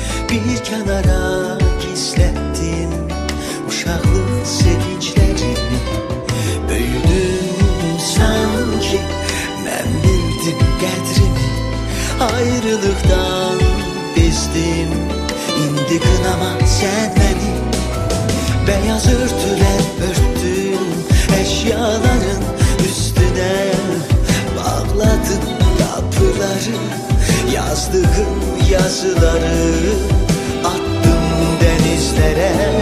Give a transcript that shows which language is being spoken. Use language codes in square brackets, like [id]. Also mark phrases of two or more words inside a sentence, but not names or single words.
[az] bir kenara gizlettim uşaqlıq sevinçlərimi. Böyüdüm sanki mən bildim qədrimi. Ayrılıqdan bezdim, indi qınama sən məni. [tr] Beyaz örtülər örtdüm eşyaların üstüne. Bağladım kapıları, yazdığım yazıları attım denizlere.